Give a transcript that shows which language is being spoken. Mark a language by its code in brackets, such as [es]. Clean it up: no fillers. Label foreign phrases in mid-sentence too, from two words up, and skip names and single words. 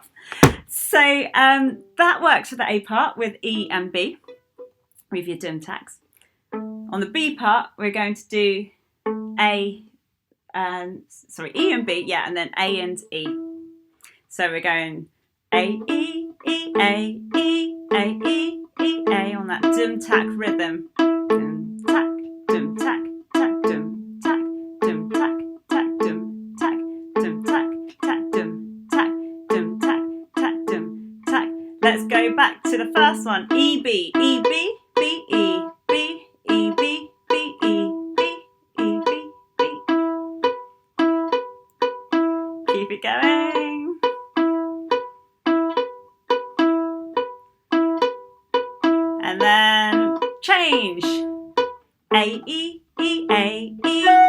[en] So that works for the A part with E and B with your dum tacks. On the B part, we're going to do E and B, yeah, and then A and E. So we're going A, E, E, A, E, A, E, E, A on that dum tack rhythm. Dum tack, dum tack, tack, dum tack, dum tack, tack, dum tack, dum tack, tack, dum tack, dum tack, tack, dum tack. Let's go back to the first one. E, B, E, B, B, E, B, E, B, B, E, B, E, B, B. Keep it going. And then change. A, E, E, A, E.